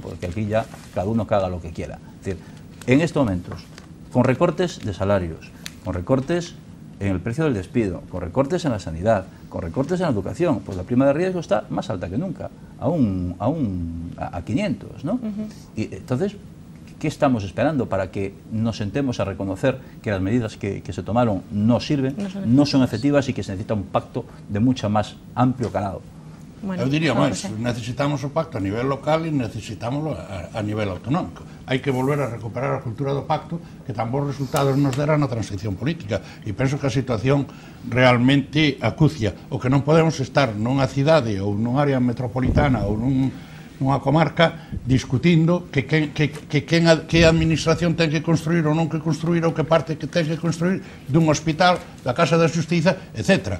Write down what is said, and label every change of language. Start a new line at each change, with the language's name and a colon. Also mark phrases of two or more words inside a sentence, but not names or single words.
Spanish: Porque aquí ya cada uno que haga lo que quiera. Es decir, en estos momentos, con recortes de salarios, con recortes en el precio del despido, con recortes en la sanidad, con recortes en la educación, pues la prima de riesgo está más alta que nunca, a 500, ¿no? Y entonces, ¿qué estamos esperando para que nos sentemos a reconocer que las medidas que se tomaron no sirven, no son efectivas y que se necesita un pacto de mucho más amplio calado?
Galician: Bueno, eu diría máis, necesitamos o pacto a nivel local e necesitámoslo a nivel autonómico. Hai que volver a recuperar a cultura do pacto que tan bons resultados nos dera na transición política, e penso que a situación realmente acucia. O que non podemos estar nunha cidade ou nunha área metropolitana ou nunha comarca discutindo que administración ten que construir ou non que construir, ou que parte que ten que construir dun hospital, da Casa da Xustiza, etc.